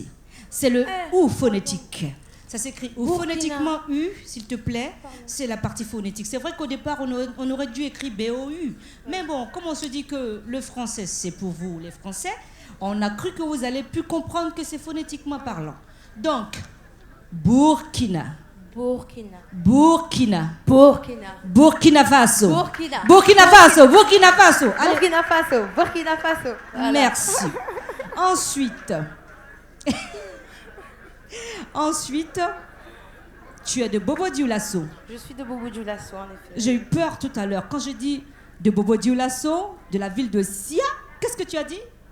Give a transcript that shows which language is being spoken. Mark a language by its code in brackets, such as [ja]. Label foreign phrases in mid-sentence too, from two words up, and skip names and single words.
[fr] C'est le OU phonétique. Ça s'écrit OU phonétiquement U, s'il te plaît. C'est la partie phonétique. C'est vrai qu'au départ, on aurait dû écrire BOU. Mais bon, comme on se dit que le français, c'est pour vous, les Français, on a cru que vous allez plus comprendre que c'est phonétiquement parlant. Donc, Burkina. Burkina. Burkina. Burkina. Burkina Faso. Burkina. Burkina Faso. Burkina Faso. Allez. Burkina Faso. Burkina Faso. Voilà. Merci. Ensuite, tu es de Bobo Dioulasso. Je suis de Bobo Dioulasso, en effet. J'ai eu peur tout à l'heure. Quand je dis de Bobo Dioulasso, de la ville de Sia, qu'est-ce que tu as dit?